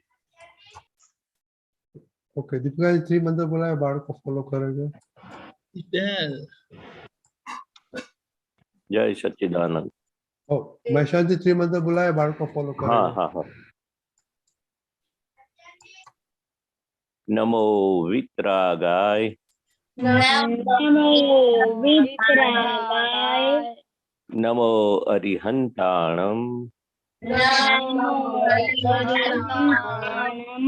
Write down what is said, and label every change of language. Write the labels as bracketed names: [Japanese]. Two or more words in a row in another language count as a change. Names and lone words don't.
[Gujarati] ઓકે, દીપિકાજી ત્રિમંત્ર બોલાવે, બાળકો ફોલો કરે છે. જય સચ્ચિદાનંદ. મહેશાનંદજી ત્રિમંત્ર બોલાવે, બાળકો ફોલો કરે હા છે. હા હા [Prakrit languages] नमो वितरागाय नमो वितरागाय नमो अरिहंताणम नमो हरिहंताणम